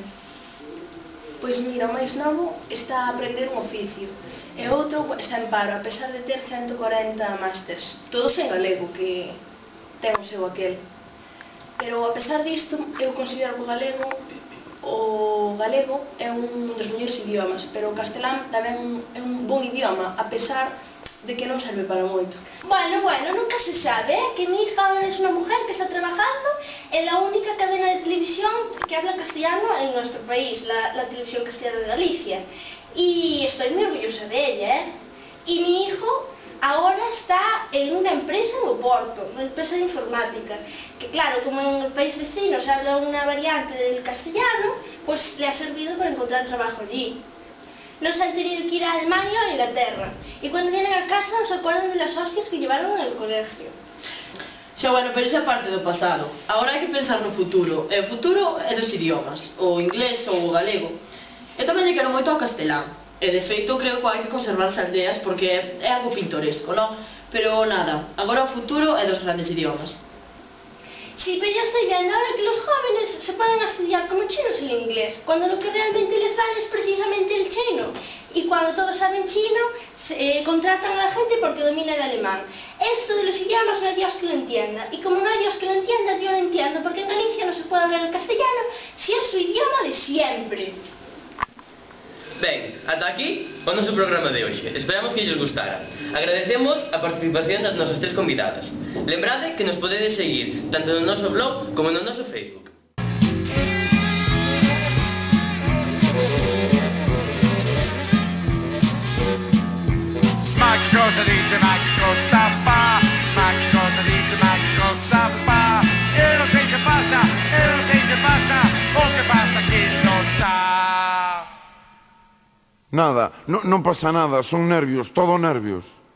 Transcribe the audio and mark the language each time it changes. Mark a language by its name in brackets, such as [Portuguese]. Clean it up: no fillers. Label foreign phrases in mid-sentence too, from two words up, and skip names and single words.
[Galician] Pois mira, o máis novo está a aprender un oficio e o outro está en paro, a pesar de ter 140 másters, todos en galego, que ten o seu aquel. Pero a pesar disto, eu considero que o galego é un dos mellores idiomas, pero o castelán tamén é un bon idioma, a pesar de que non serve para moito. [Spanish] Bueno, nunca se sabe, que mi hija ahora es una mujer que está trabajando en la única cadena de televisión que habla castellano en nuestro país, la televisión castellana de Galicia. Y estoy muy orgullosa de ella, Y mi hijo ahora está en una empresa en Oporto, una empresa de informática, que claro, como en el país vecino se habla una variante del castellano, pues le ha servido para encontrar trabajo allí. No se han tenido que ir a Alemania o a Inglaterra. Y cuando vienen a casa nos acuerdan de las hostias que llevaron en el colegio. [Galician] Xa, bueno, pero esa parte do pasado. Agora hai que pensar no futuro. E o futuro é dos idiomas, o inglés ou o galego. Eu tamén lle quero moito ao castelán. E de feito creo que hai que conservar as aldeas porque é algo pintoresco, non? Pero nada, agora o futuro é dos grandes idiomas. [Spanish] Sí, pero yo estoy viendo ahora que los jóvenes se ponen a estudiar como chinos el inglés, cuando lo que realmente les vale es precisamente el chino. Y cuando todos saben chino, contratan a la gente porque domina el alemán. Esto de los idiomas no hay Dios que lo entienda. Y como no hay Dios que lo entienda, yo lo entiendo, porque en Galicia no se puede hablar el castellano si es su idioma de siempre. [Galician] Ben, ata aquí o noso programa de hoxe. Esperamos que lles gustara. Agradecemos a participación das nosas tres convidadas. Lembrade que nos podedes seguir tanto no noso blog como no noso Facebook. [Italian] Cosa dice, cosa fa, cosa dice, cosa fa. [Galician] Eu non sei [Italian] che passa, o che passa chi non sa. [Galician] Nada, non pasa nada, son nervios, todo nervios.